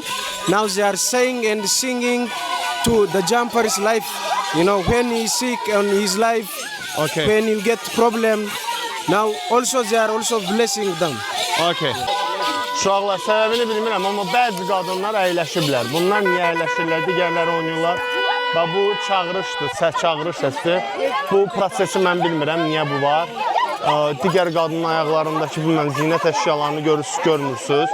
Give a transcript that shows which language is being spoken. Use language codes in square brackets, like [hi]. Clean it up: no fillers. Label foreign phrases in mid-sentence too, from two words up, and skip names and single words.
[en] Now they are saying and singing to the jumpers life. You know, when he's sick on his life, Okay. when he'll get problem. Now also they are also blessing them. Okay. [az] Uşaqlar, səbəbini bilmirəm, amma bəzi qadınlar əyləşiblər. Bunlar niyə əyləşirlər? Digərləri oynayırlar. Və bu çağırışdır, çağırış səsidir. Bu prosesi mən bilmirəm, niyə bu var. Digər qadının ayaqlarındakı bilməm, zinət əşyalarını görmürsünüz.